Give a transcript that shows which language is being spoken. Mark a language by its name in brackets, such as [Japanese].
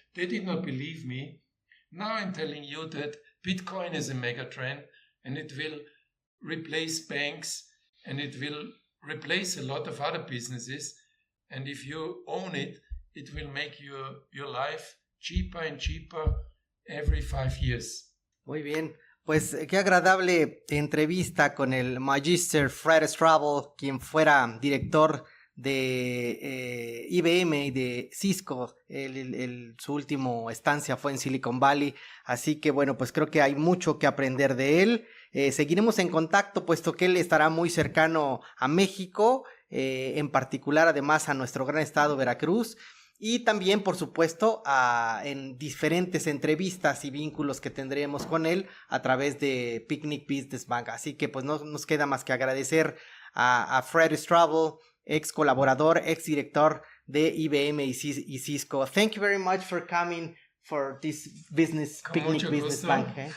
[English] They did not believe me. Now I'm telling you that Bitcoin is a mega trend and it will replace banks and it will replace a lot of other businesses. And if you own it, it will make your life cheaper and cheaper every 5 years. [Spanish] Muy bien. Pues qué agradable entrevista con el Magister Fred Strabl, quien fuera director de IBM y de CISCO. Su última estancia fue en Silicon Valley, así que bueno, pues creo que hay mucho que aprender de él. Seguiremos en contacto, puesto que él estará muy cercano a México, en particular además a nuestro gran estado Veracruz, y también por supuesto en diferentes entrevistas y vínculos que tendremos con él a través de Picnic Business Bank. Así que pues no nos queda más que agradecer a Fred Strobl, ex colaborador, ex director de IBM y CISCO. [English] Thank you very much for coming for this Picnic Business Bank.